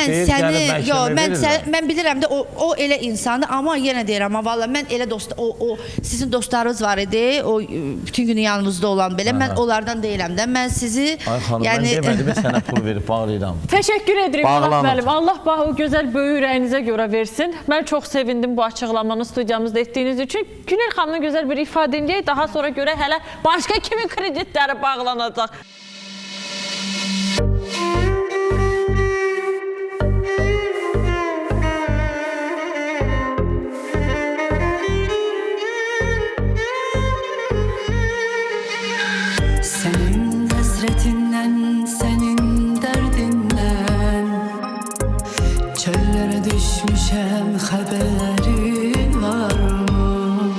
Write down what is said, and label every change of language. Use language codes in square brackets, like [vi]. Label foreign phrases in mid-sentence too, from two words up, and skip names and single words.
[az] Mən bilirəm də o elə insandır, amma yenə deyirəm, valla mən elə dost, o sizin dostlarınız var idi, o bütün günü yanınızda olan belə, mən onlardan deyirəm də, mən sizi... Ay xanım, mən demədim, sənə pul verib bağlayıram. Təşəkkür edirik Manaf müəllim. Allah o gözəl böyük ürəyinizə görə versin. Mən çox sevindim bu açıqlamanı studiyamızda etdiyiniz üçün. Günel xanımın gözəl bir ifadə edək, daha sonra görə hələ başqa kimin kreditləri bağlanacaq. [tr] Senin hasretinden, senin derdinden çöllere düşmüşem, haberin var mı?